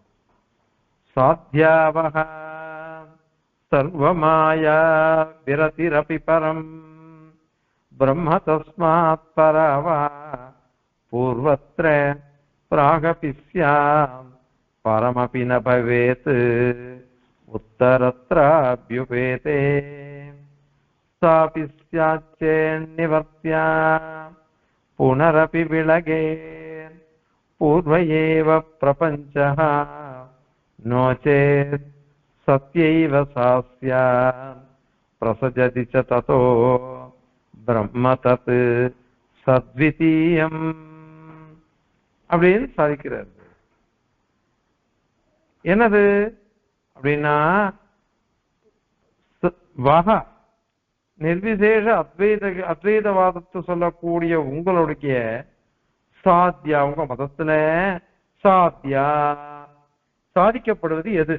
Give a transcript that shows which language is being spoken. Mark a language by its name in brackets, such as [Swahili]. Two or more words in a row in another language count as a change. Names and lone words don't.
[Sanskrit] साध्यावह सर्वमाया विरतिरपि परं ब्रह्म तस्मात् परवा पूर्वत्र प्रागपि स्यां परमपि न भवेत् उत्तरत्राप्युपेते. सापि स्याच्चेन्निवर्त्या पुनरपि विलगे पूर्व एव प्रपञ्चः नो चेत् सत्यैव सा स्यात् प्रसजति च ततो ब्रह्म तत् सद्वितीयम् [Tamil] அப்படின்னு சாதிக்கிறார். என்னது அப்படின்னா வக நிர்விசேஷ அத்வைதவாதத்தை சொல்லக்கூடிய உங்களுடைய சாத்தியா, உங்க மதத்துல சாத்தியா சாதிக்கப்படுவது எது?